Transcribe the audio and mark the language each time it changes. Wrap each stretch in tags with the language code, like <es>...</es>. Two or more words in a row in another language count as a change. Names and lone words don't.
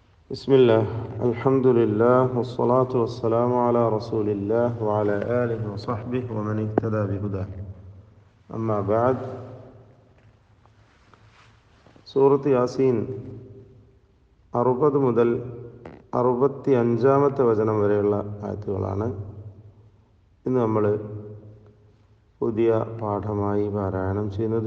<ar>بسم الله الحمد لله والصلاة والسلام على رسول الله وعلى آله وصحبه ومن اهتدى بهداه أما بعد</ar> <ml>സൂറത്ത് യാസീൻ 60 മുതൽ 65 വചനം വരെയുള്ള ആയത്തുകളാണ് ഇന്ന് നമ്മൾ പുതിയ പാഠമായി പാരായണം ചെയ്യുന്നത്.</ml>